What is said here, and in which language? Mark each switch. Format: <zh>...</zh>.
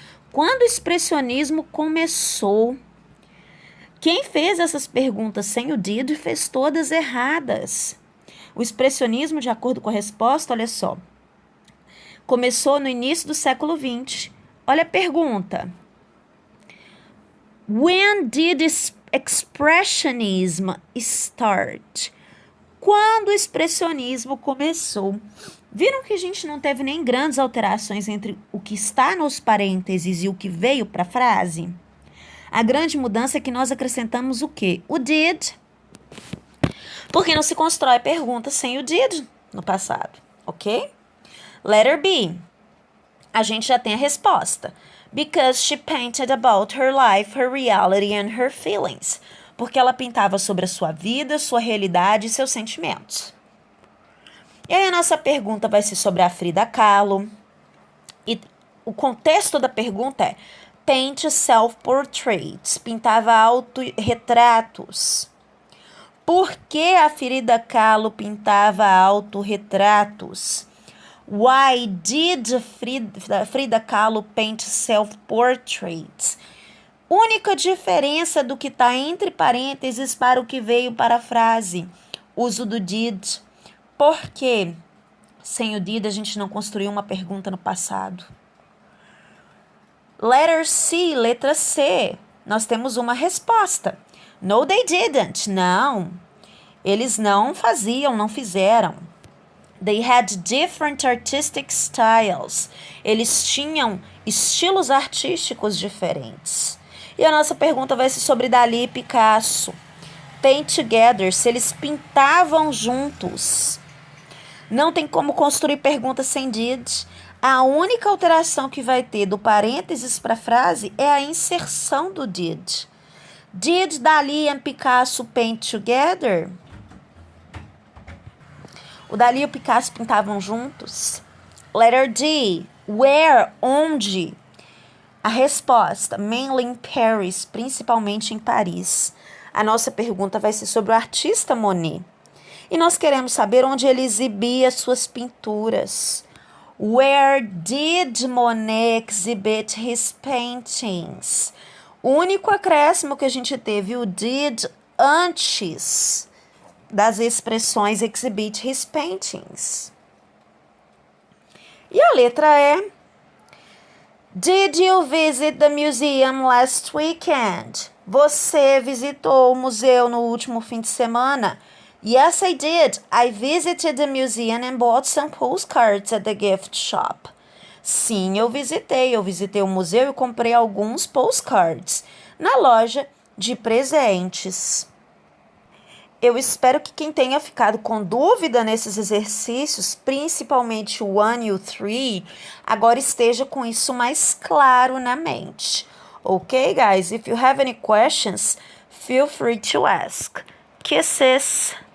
<pt>Quando o expressionismo começou? Quem fez essas perguntas sem o did fez todas erradas. O expressionismo, de acordo com a resposta, olha só, começou no início do século XX. Olha a pergunta.</pt> <en>When did expressionism start?</en> <pt>Quando o expressionismo começou? Viram que a gente não teve nem grandes alterações entre o que está nos parênteses e o que veio para a frase? A grande mudança é que nós acrescentamos o quê? O did. Porque não se constrói pergunta sem o did no passado, ok?</pt> <en>Letter B.</en> <pt>A gente já tem a resposta.</pt> <en>Because she painted about her life, her reality and her feelings.</en> <pt>Porque ela pintava sobre a sua vida, sua realidade e seus sentimentos. E aí a nossa pergunta vai ser sobre a Frida Kahlo. E o contexto da pergunta é:</pt> <en>paint self-portraits.</en> <pt>Pintava autorretratos. Por que a Frida Kahlo pintava autorretratos?</pt> <en>Why did Frida Kahlo paint self-portraits?</en> <pt>Única diferença do que está entre parênteses para o que veio para a frase. Uso do did. Por quê? Sem o did a gente não construiu uma pergunta no passado.</pt> <en>Letter C,</en> <pt>letra C. Nós temos uma resposta.</pt> <en>No, they didn't.</en> <pt>Não. Eles não faziam, não fizeram.</pt> <en>They had different artistic styles.</en> <pt>Eles tinham estilos artísticos diferentes. E a nossa pergunta vai ser sobre Dali e Picasso.</pt> <en>Paint together,</en> <pt>se eles pintavam juntos. Não tem como construir pergunta sem did. A única alteração que vai ter do parênteses para a frase é a inserção do did.</pt> <en>Did Dali and Picasso paint together?</en> <pt>O Dali e o Picasso pintavam juntos?</pt> <en>Letter D. Where?</en> <pt>Onde? A resposta,</pt> <en>mainly in Paris,</en> <pt>principalmente em Paris. A nossa pergunta vai ser sobre o artista Monet. E nós queremos saber onde ele exibia suas pinturas.</pt> <en>Where did Monet exhibit his paintings?</en> <pt>O único acréscimo que a gente teve, o did, antes das expressões</pt> <en>exhibit his paintings.</en> <pt>E a letra E.</pt> <en>Did you visit the museum last weekend? Você visitou o museu no último fim de semana? Yes, I did. I visited the museum and bought some postcards at the gift shop.</en> <pt>Sim, eu visitei o museu e comprei alguns postcards na loja de presentes. Eu espero que quem tenha ficado com dúvida nesses exercícios, principalmente o 1 e o 3, agora esteja com isso mais claro na mente.</pt> <en>Ok, guys? If you have any questions, feel free to ask. Kisses!</en>